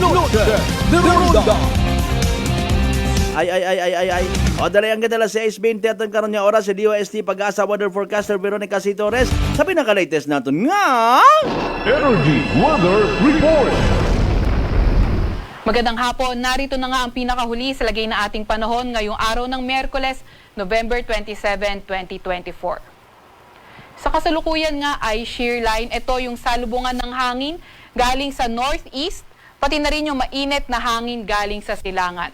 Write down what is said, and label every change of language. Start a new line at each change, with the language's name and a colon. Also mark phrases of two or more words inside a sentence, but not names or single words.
Hiligaynon: Ronda. Ay. O dali ang gadala sa 6:20 aton karon nga oras sa DOST pag-asa weather forecaster Veronica C. Torres sa pinaka-latest naton nga Energy Weather Report.
Filipino: Magandang hapon, narito na nga ang pinakahuli sa lagay na ating panahon ngayong araw ng Miyerkules, November 27, 2024. Sa kasalukuyan nga ay shear line, ito yung salubungan ng hangin galing sa northeast, pati na rin yung mainit na hangin galing sa silangan.